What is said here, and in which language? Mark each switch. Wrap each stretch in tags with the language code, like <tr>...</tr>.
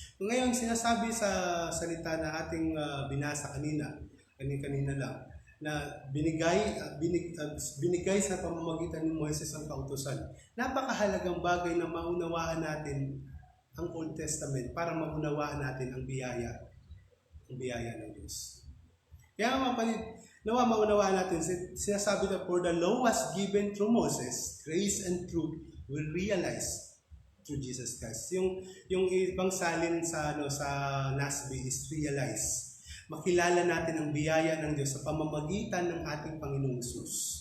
<tl>Ngayon, sinasabi sa salita na ating binasa kanina lang, na binigay sa pamamagitan ni Moises ang kautusan. Napakahalagang bagay na maunawaan natin ang Old Testament para maunawaan natin ang biyaya ng Diyos. Kaya mga kapatid, nawa maunawaan natin, sinasabi na,</tl> <en>for the law was given through Moses, grace and truth will realize through Jesus Christ.</en> <tl>Yung ibang salin sa NASB is realize. Makilala natin ang biyaya ng Diyos sa pamamagitan ng ating Panginoong Hesus.</tl>